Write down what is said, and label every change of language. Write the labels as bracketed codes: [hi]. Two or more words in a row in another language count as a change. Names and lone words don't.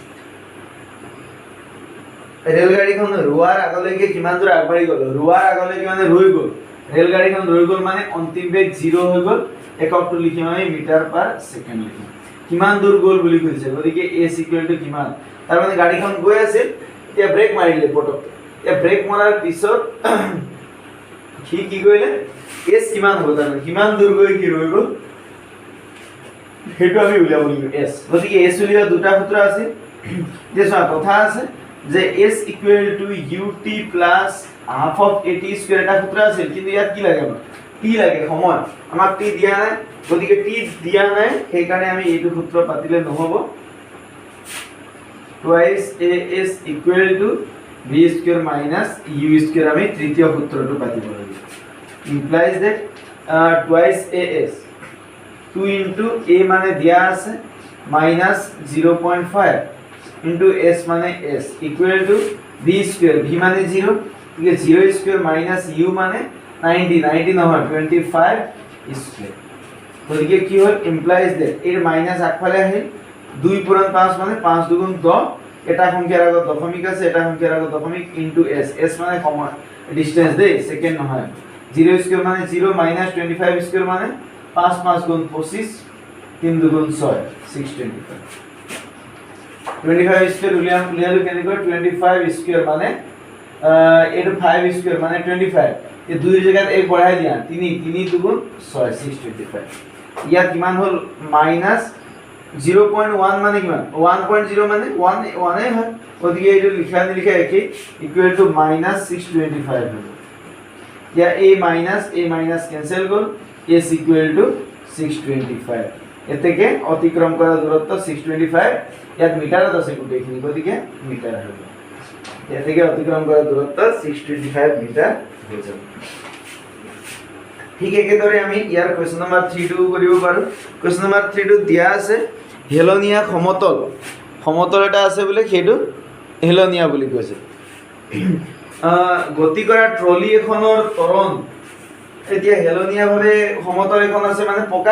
[as] ৰেলগাড়ীখন ৰোৱাৰ আগলৈকে কিমান দূৰ আগবাঢ়ি গ'ল ৰোৱাৰ আগলৈকে মানে ৰৈ গ'ল ৰেলগাড়ীখন ৰৈ গ'ল মানে অন্তিম বেগ 0 হৈ গ'ল এককটো লিখিম আমি [en] meter per second [as] লিখিম কিমান দূৰ গ'ল বুলি কৈছে গতিকে s কিমান তাৰ মানে গাড়ীখন গৈ আছিল এতিয়া ব্ৰেক মাৰিলে পটক এতিয়া ব্ৰেক মৰাৰ পিছত কি কৰিলে s কিমান হ'ব তাৰ কিমান দূৰ গৈ কি ৰৈ গ'ল হেতু আমি উলিয়াব লাগিব s গতিকে s উলিয়া দুটা সূত্ৰ আছে যে চোৱা কথা আছে যে [en] s ut plus half of at square [as] এটা সূত্ৰ আছে কিন্তু ইয়াত কি লাগে আমাক t লাগে সময় আমাক t দিয়া নাই গতিকে t দিয়া নাই সেই কাৰণে আমি এইটো সূত্ৰ পাতিলে নহব [en] twice as equal to v square minus u square [as] আমি তৃতীয় সূত্ৰটো পাতিব লাগিব [en] implies that twice as 2 into a [as] মানে দিয়া আছে [en] minus 0.5 into s মানে s equal to v square v মানে 0 [as] ঠিক আছে [en] 0 square minus [as] u মানে 90 নহয় 25 square গতিকে কি হ'ল [en] implies that [as] এর মাইনাস আগফালে আহিল 2 পূৰণ 5 মানে 5 দুগুণ 10 এটা সংখ্যাৰ আগত দশমিক আছে এটা সংখ্যাৰ আগত দশমিক into s s মানে সময় ডিসটেন্স দেই সেকেন্ড নহয় 0 স্কয়ার মানে 0 [en] minus 25 square [as] মানে 5 5 গুণ 25 3 দুগুণ 6 625 25 স্কয়ার উলিয়ালো কেনেকৈ 25 স্কয়ার মানে এটো 5 স্কয়ার মানে 25 এই দুই জায়গাত এক বঢ়াই দিয়া 3 দুগুণ 6 625 ইয়াত কিমান হল মাইনাস 0.1 মানে কিমান 1.0 মানে 1 এ হয় ওদিকে এটো লিখা নিলিখা একই [en] equal to minus [as] 625 হল या [en] a minus cancel [as] कर [en] s equal to 625 [as] এতেকে অতিক্রম করা দূরত্ব 625 ইয়াত মিটাৰত আছে গুটেখিনি গতিকে মিটাৰ হ'ব এতেকে অতিক্রম করা দূরত্ব 625 মিটাৰ হৈ যাব ঠিক একেদৰে আমি ইয়াৰ [en] question number [as] 3 টো কৰিব পাৰো [en] question number [as] 3 টো দিয়া আছে হেলনিয়া সমতল এটা আছে বলে হেতু হেলনিয়া বুলি কৈছে গতি কৰা ট্ৰলি এখনৰ ত্বৰণ এতিয়া হেলনিয়া ভাবে সমতল এখন আছে মানে